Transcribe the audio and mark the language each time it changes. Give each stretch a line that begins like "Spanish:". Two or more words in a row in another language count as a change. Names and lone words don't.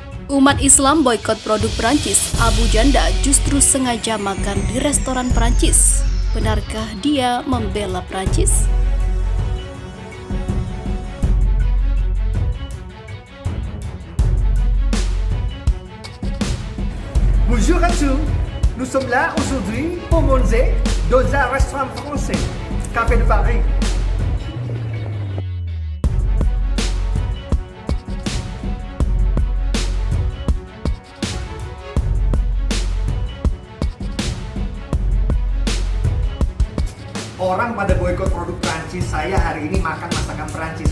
Indonesian: Umat Islam boikot produk Perancis. Abu Janda justru sengaja makan di restoran Perancis. Benarkah dia membela Perancis?
French: Bonjour à tous, nous sommes là aujourd'hui pour manger dans un restaurant français, Café de Paris.
Indonesian: Orang pada boikot produk Perancis, saya hari ini makan masakan Perancis.